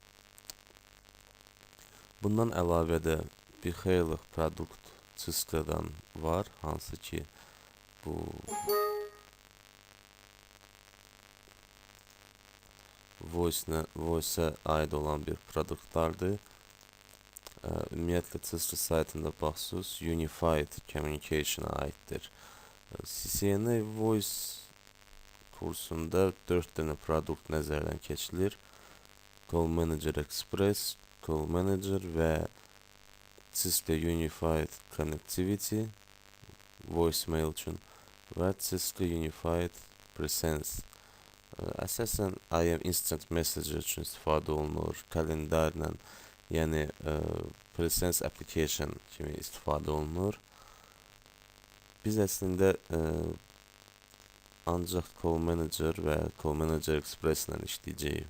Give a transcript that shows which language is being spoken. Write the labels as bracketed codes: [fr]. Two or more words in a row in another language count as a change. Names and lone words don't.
[az] Bundan əlavə də bir xeyli produkt Cisco'dan var, hansı ki bu Voice-a aid olan bir produktlardır. Ümumiyyətlə, Cisco saytında baxsınız, [en] Unified Communication-a [az] aiddir. CCNA Voice kursunda 4 dənə produkt nəzərdən keçilir. Call Manager Express, Call Manager və Cisco Unified Connectivity, voicemail üçün və Cisco Unified Presence. Əsasən [en] IM Instant Messenger [az] üçün istifadə olunur, kalendarla, yəni [en] Presence Application [az] kimi istifadə olunur. Biz əslində ancaq Call Manager və Call Manager Express ilə işləyəcəyik.